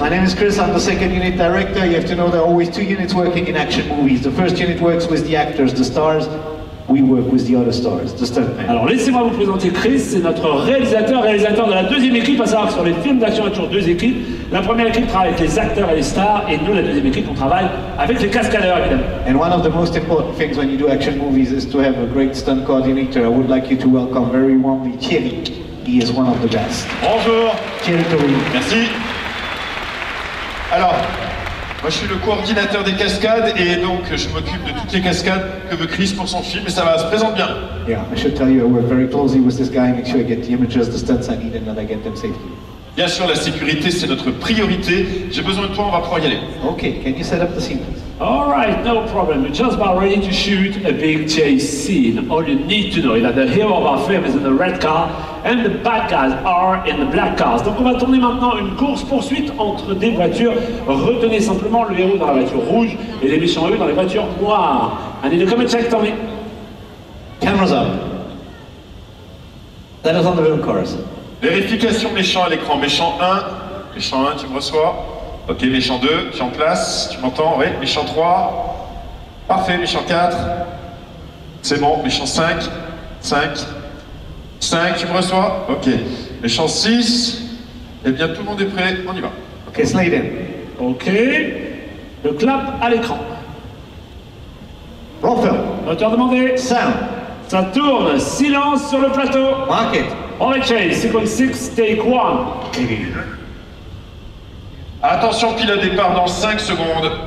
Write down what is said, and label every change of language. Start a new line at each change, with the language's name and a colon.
English: My name is Chris, I'm the second unit director. You have to know there are always two units working in action movies. The first unit works with the actors, the stars. We work with the other stars, the stuntmen.
French: Alors laissez-moi vous présenter Chris, c'est notre réalisateur de la deuxième équipe, à savoir que sur les films d'action il y a toujours deux équipes. La première équipe travaille avec les acteurs et les stars, et nous, la deuxième équipe, on travaille avec les cascadeurs évidemment.
English: And one of the most important things when you do action movies is to have a great stunt coordinator. I would like you to welcome very warmly Thierry. He is one of the best.
French: Bonjour. Thierry Tory. Merci. Alors, moi je suis le coordinateur des cascades et donc je m'occupe de toutes les cascades que veut Chris pour son film et ça va, se présente bien.
English: Yeah, I should tell you, I work very closely with this guy, make sure I get the images, the stunts I need and that I get them safely.
French: Bien sûr, la sécurité c'est notre priorité. J'ai besoin de toi, on va pouvoir y aller.
English: Okay, can you set up the scene, please? All right, no problem. We're just about ready to shoot a big chase scene. All you need to know is that the hero of our film is in the red car and the bad guys are in the black cars. Donc on va tourner maintenant une course-poursuite entre des voitures. Retenez simplement le héros dans la voiture rouge et les méchants eux dans les voitures noires. I need to come and check, Tommy. Cameras up. That is on the film chorus.
French: Vérification méchant à l'écran. Méchant 1, méchant 1, tu me reçois. Ok, méchant 2, tu es en place, tu m'entends, oui. Méchant 3, parfait, méchant 4, c'est bon. Méchant 5, 5, tu me reçois. Ok. Méchant 6, eh bien tout le monde est prêt, on y va.
English: Ok, slide in.
French: Ok. Le clap à l'écran.
English: Roll film.
French: Moteur demandé.
English: Sound.
French: Ça tourne. Silence sur le plateau.
English: Mark it. On the chase, sequence 6, take 1. Maybe.
French: Attention, pilote départ dans 5 secondes.